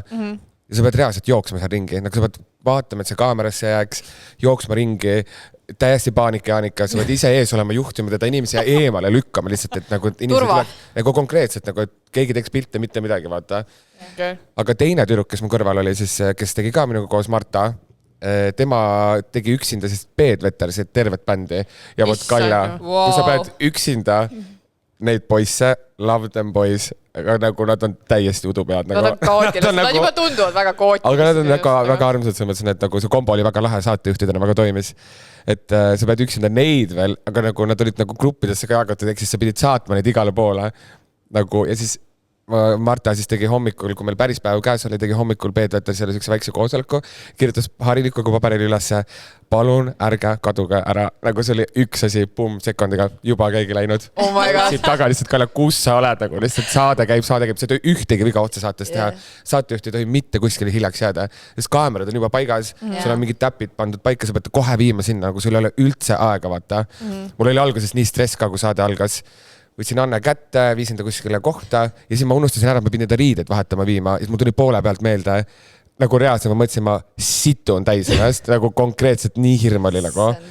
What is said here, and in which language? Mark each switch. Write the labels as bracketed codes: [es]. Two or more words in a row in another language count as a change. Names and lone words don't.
[et] Ja sa pead reaalselt jooksma seal ringi. Nagu sa pead vaatama, et see kaamerasse jääks, jooksma ringi, täiesti paanika, sa pead ise ees olema juhtima teda inimesi ja eemale lükkama lihtsalt, et nagu inimesed tuleb, nagu konkreetselt, nagu et keegi teeks pilte, mitte midagi, vaata. Okay. Aga teine tüdruk, kes mu kõrval oli, siis, kes tegi ka minuga koos Marta, tema tegi üksinda siis Peedvetersid tervet bändi ja võt Kalja, kui sa pead üksinda neid poisse, [en] love them boys, [et] aga nagu nad on täiesti udupead. Nad on kaootilised, nad juba tunduvad väga kaootilised. Aga nad on väga armsad, selles mõttes, et nagu see kombo oli väga lahe, saatejuhtidena väga toimis. Et sa pead üksinda neid veel, aga nagu nad olid nagu gruppidesse ka jagatud, ehk siis sa pidid saatma neid igale poole. Nagu, ja siis Marta siis tegi hommikul, kui meil päris päev käes oli, tegi hommikul Peetveter selle sükse väikse koosoleku, kirjutas harilikuga paberil ülesse, palun ärge kaduge ära. Nagu see oli üks asi, sekundiga, juba keegi läinud. [en] Oh my god. [et] Siit taga lihtsalt Kalle, kus sa oled, nagu lihtsalt saade käib, sa ei tohi ühtegi viga otse saates teha. Saatejuht ei tohi mitte kuskile hiljaks jääda, sest kaamerad on juba paigas, sul on mingid täpid pandud paika, sa pead kohe viima sinna, nagu sul ei ole üldse aega, vaata. Mul oli alguses nii stress ka, kui saade algas. Võtsin Anne kätte, viisin ta kuskile kohta ja siis ma unustasin ära, et ma pidin ta riided vahetama viima ja siis mul tuli poole pealt meelde, nagu reaalselt ma mõtlesin, ma situn täis ennast, nagu konkreetselt nii hirm oli nagu.